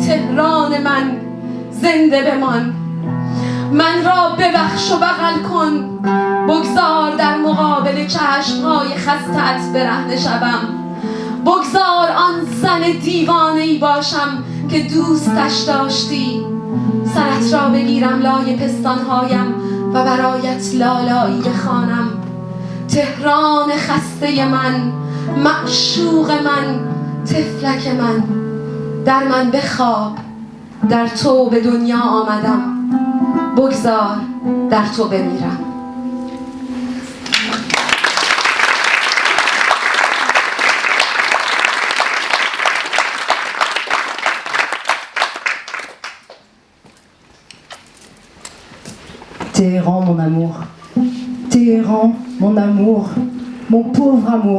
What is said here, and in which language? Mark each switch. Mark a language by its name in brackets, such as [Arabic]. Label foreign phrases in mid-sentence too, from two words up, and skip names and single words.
[Persian] تهران من زنده بمان، من را ببخش و بغل کن، بگذار در مقابل چشمهای خستت برهنه شوم، بگذار آن زن دیوانه‌ای باشم که دوستش داشتی، سرت را بگیرم لای پستانهایم و برایت لالایی بخوانم. تهران خسته من، معشوق من، طفلک من، در من بخواب، در تو به دنیا آمدم، بگذار در تو بمیرم. [French] Téhéran, mon amour. Téhéran, mon amour. Mon pauvre amour.